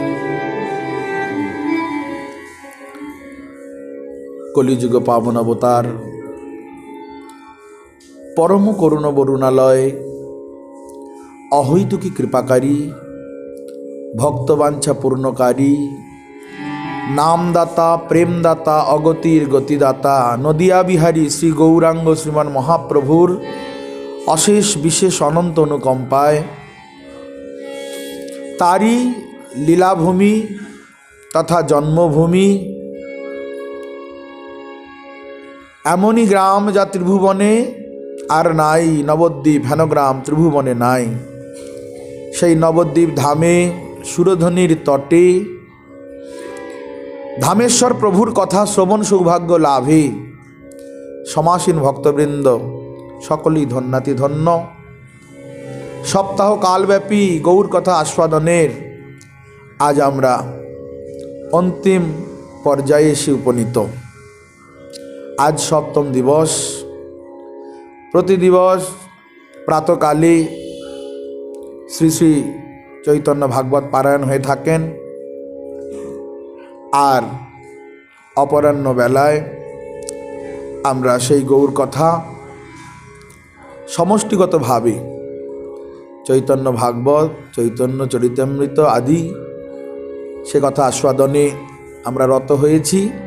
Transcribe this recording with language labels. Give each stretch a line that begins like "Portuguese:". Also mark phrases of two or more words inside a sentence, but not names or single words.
Bangla: কলিযুগ পাবন অবতার পরম করুণ বরুণালয় অহৈতুকী কৃপাকারী ভক্তবাঞ্ছা পূর্ণকারী নামদাতা প্রেমদাতা অগতির গতিদাতা নদীয়া বিহারী শ্রী গৌরাঙ্গ শ্রীমান মহাপ্রভুর অশেষ বিশেষ অনন্ত অনুকম্পায় তারই লীলাভূমি তথা জন্মভূমি এমনই গ্রাম যা ত্রিভুবনে আর নাই নবদ্বীপ হেন গ্রাম ত্রিভুবনে নাই। সেই নবদ্বীপ ধামে সুরধনির তটে ধামেশ্বর প্রভুর কথা শ্রবণ সৌভাগ্য লাভে সমাসীন ভক্তবৃন্দ সকলেই ধন্যাতি ধন্য। সপ্তাহ কালব্যাপী গৌর কথা আস্বাদনের আজ আমরা অন্তিম পর্যায়ে এসে উপনীত। আজ সপ্তম দিবস। প্রতি দিবস প্রাতঃকালে শ্রী শ্রী চৈতন্য ভাগবত পারায়ণ হয়ে থাকেন আর অপরাহ্ন বেলায় আমরা সেই গৌর কথা সমষ্টিগত ভাবে চৈতন্য ভাগবত চৈতন্য চরিতামৃত আদি সে কথা আস্বাদনে আমরা রত হয়েছি।